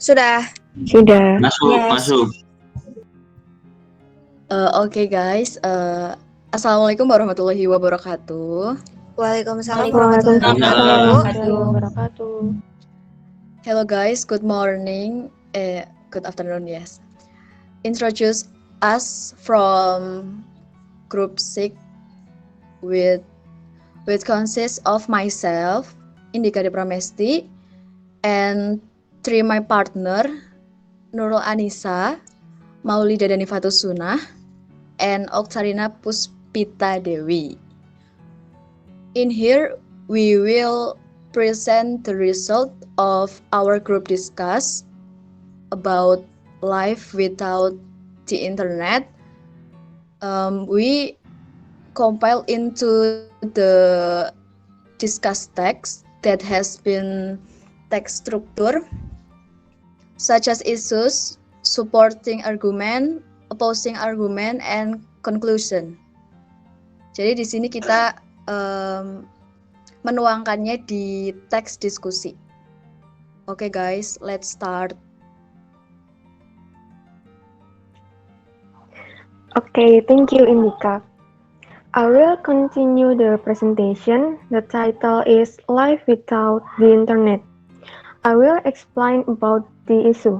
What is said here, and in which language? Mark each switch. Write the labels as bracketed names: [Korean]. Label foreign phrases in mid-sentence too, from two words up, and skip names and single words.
[Indonesian] Masuk. [English] Oke, guys. [Arabic] السلام عليكم ورحمة الله وبركاته. Waalaikumsalam ورحمة الله وبركاته. [English] Hello, guys. Good morning. Good afternoon. Yes. Introduce us from Group 6 with consists of myself, Indika De Pramesti, and 3 my partner, Nurul Anissa, Maulida Danifatus Sunah, and Oktarina Puspita Dewi. In here, we will present the result of our group discuss about life without the internet. We compile into the discuss text that has been text structure, such as issues, supporting argument, opposing argument and conclusion. [Indonesian] Jadi di sini kita menuangkannya di teks diskusi. [English] Okay guys, let's start. Okay, thank you, Indika. I will continue the presentation. The title is Life Without the Internet. I will explain about the issue.